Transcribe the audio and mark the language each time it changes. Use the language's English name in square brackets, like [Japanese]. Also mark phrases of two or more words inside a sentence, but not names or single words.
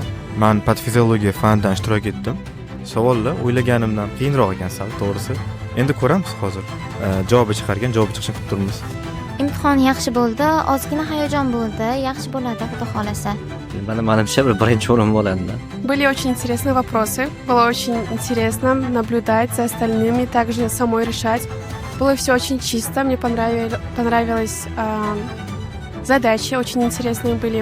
[Uzbek] Men patfiziologiya fanidan ishtirok etdim. Savollar o'ylaganimdan qiyinroq ekan sal, to'g'risi. Endi ko'ramiz hozir. Javob chiqargan, javob chiqishini kutib turibmiz. Imtihon yaxshi bo'ldi, ozgina hayajon bo'ldi, yaxshi bo'ladi, xudo xolasa. Menimcha birinchi o'rin bo'ladi. [Russian] Были очень интересные вопросы. Было очень интересно наблюдать за остальными, также самой решать. Было все очень чисто, мне понравилось задачи, очень интересные были.